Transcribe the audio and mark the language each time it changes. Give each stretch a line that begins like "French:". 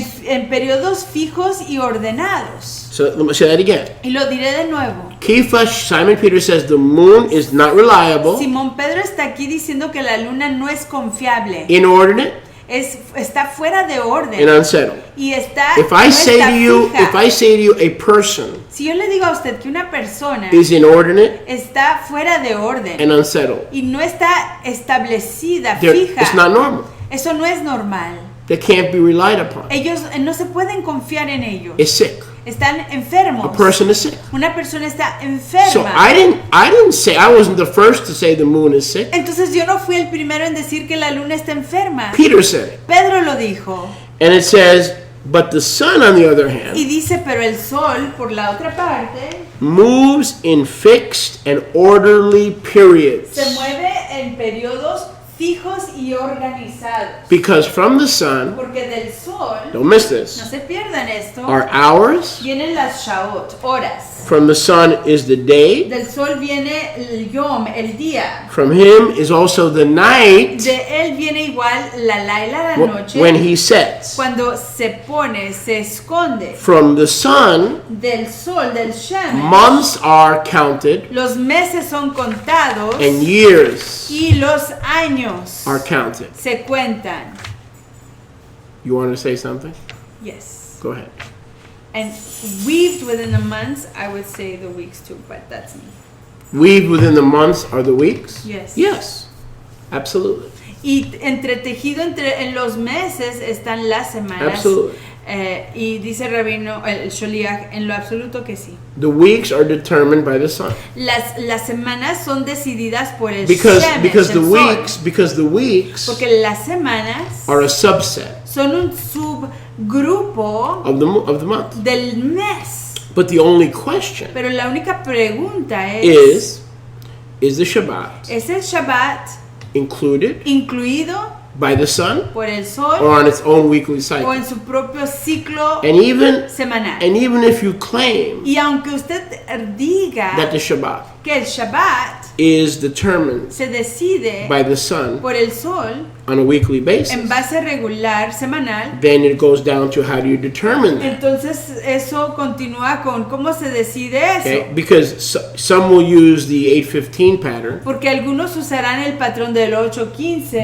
Spanish: en periodos fijos y ordenados.
English: So let me say that again.
Spanish: Y lo diré de nuevo.
English: Kefa, Simon Peter says the moon is not reliable,
Spanish: Simón Pedro está aquí diciendo que la luna no es confiable,
English: inordinate,
Spanish: está fuera de
English: and
Spanish: orden
English: unsettled.
Spanish: y está,
English: If I
Spanish: no
English: say
Spanish: está
English: to you,
Spanish: fija.
English: if I say to you, a person
Spanish: Si yo le digo a usted que una persona
English: is inordinate
Spanish: está fuera de orden
English: and unsettled,
Spanish: y no está establecida,
English: it's not
Spanish: fija,
English: normal.
Spanish: eso no es normal.
English: They can't be relied upon.
Spanish: Ellos no se pueden confiar en ellos.
English: It's sick.
Spanish: Están
English: A
Spanish: enfermos.
English: person is sick.
Spanish: Una persona está
English: So
Spanish: enferma.
English: I didn't say, I wasn't the first to say the moon is sick.
Spanish: Entonces yo no fui el primero en decir que la luna está enferma.
English: Peter said it.
Spanish: Pedro lo dijo.
English: And it says, but the sun, on the other
Spanish: Y
English: hand,
Spanish: dice, pero el sol, por la otra parte,
English: moves in fixed and orderly periods.
Spanish: se mueve en periodos fijos y organizados.
English: Because from the sun,
Spanish: Porque del sol,
English: don't miss
Spanish: no
English: this,
Spanish: se pierdan esto,
English: are hours.
Spanish: vienen las shaot, horas.
English: From the sun is the day.
Spanish: Del sol viene el yom, el día.
English: From him is also the night
Spanish: De él viene igual la laila, la noche.
English: when he sets.
Spanish: Cuando se pone, se esconde.
English: From the sun,
Spanish: Del sol, del shemesh,
English: months are counted
Spanish: los meses son contados
English: and years
Spanish: y los años
English: are counted.
Spanish: se cuentan.
English: You want to say something? Yes. Go ahead. And weaved within the months, I would say the weeks too, but that's me. Weaved within the months are the weeks? Yes. Yes, absolutely.
Spanish: Y entretejido en los meses están las semanas.
English: Absolutely.
Spanish: Y dice Rabino, el Sholiach, en lo absoluto que sí.
English: The weeks are determined by the sun.
Spanish: Las semanas son decididas por el
English: Because
Spanish: shemesh,
English: the
Spanish: el
English: weeks
Spanish: sol. Porque las semanas
English: are a subset
Spanish: son un subgrupo
English: of the month.
Spanish: del mes.
English: But the only question
Spanish: Pero la única pregunta es
English: the Shabbat
Spanish: ¿es el Shabbat
English: included
Spanish: incluido
English: by the sun
Spanish: por el
English: or
Spanish: sol
English: on its own weekly
Spanish: o
English: cycle?
Spanish: en su propio ciclo
English: And even
Spanish: semanal?
English: if you claim
Spanish: Y aunque usted diga
English: that the Shabbat
Spanish: que el Shabbat
English: is determined
Spanish: se decide
English: by the sun
Spanish: por el sol
English: on a weekly
Spanish: en
English: basis,
Spanish: base regular, semanal,
English: then it goes down to how do you determine that?
Spanish: entonces eso continúa con cómo se decide eso.
English: Okay? Because some will use the 8:15 pattern,
Spanish: Porque algunos usarán el patrón del 8:15,